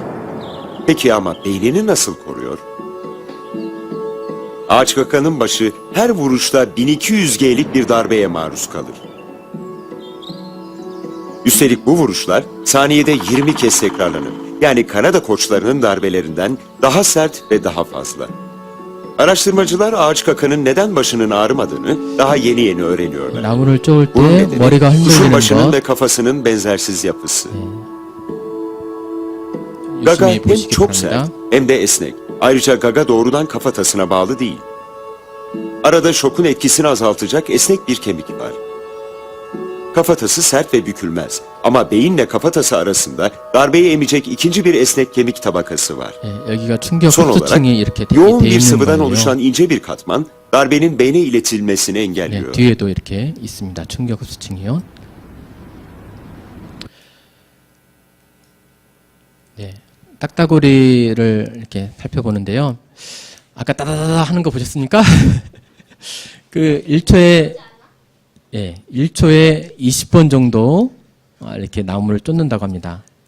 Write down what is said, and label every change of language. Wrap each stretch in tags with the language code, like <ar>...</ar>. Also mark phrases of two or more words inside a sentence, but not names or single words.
<tr>Peki ama beynini nasıl koruyor? Ağaç kakanın başı her vuruşta 1200G'lik bir darbeye maruz kalır. Üstelik bu vuruşlar saniyede 20 kez tekrarlanır. Yani Kanada koçlarının darbelerinden daha sert ve daha fazla. Araştırmacılar ağaç kakanın neden başının ağrımadığını daha yeni öğreniyorlar.</tr> <ko>나무를 쪼을</ko> <tr>Bunun</tr> <ko>때</ko> <tr>nedeni</tr> <ko>머리가</ko> <tr>kuşun</tr> <ko>흔들리는</ko> <tr>başının</tr> <ko>것.</ko> <tr>ve kafasının benzersiz yapısı. Gaga</tr> <ko>유심히</ko> <tr>hem</tr> <ko>보시기</ko> <tr>çok sert</tr> <ko>바랍니다.</ko> <tr>hem de esnek. Ayrıca gaga doğrudan kafatasına bağlı değil. Arada şokun etkisini azaltacak esnek bir kemik var. Kafatası sert ve bükülmez. Ama beyinle kafatası arasında darbeyi emecek ikinci bir esnek kemik tabakası var.</tr> <ko>여기가 충격</ko> <tr>Son olarak</tr> <ko>흡수층이 이렇게</ko> <tr>yoğun</tr> <ko>돼</ko> <tr>bir</tr> <ko>있는</ko> <tr>sıvıdan</tr> <ko>거예요.</ko> <tr>oluşan ince bir katman darbenin beyne iletilmesini</tr> <ko>네,</ko> <tr>engelliyor.</tr> <ko>뒤에도 이렇게 있습니다. 충격 흡수층이요. 네, 딱따구리를 이렇게 살펴보는데요. 아까 따다다다 하는 거 보셨습니까? 그 1초에 20번 정도 이렇게 나무를 쫓는다고 합니다.</ko>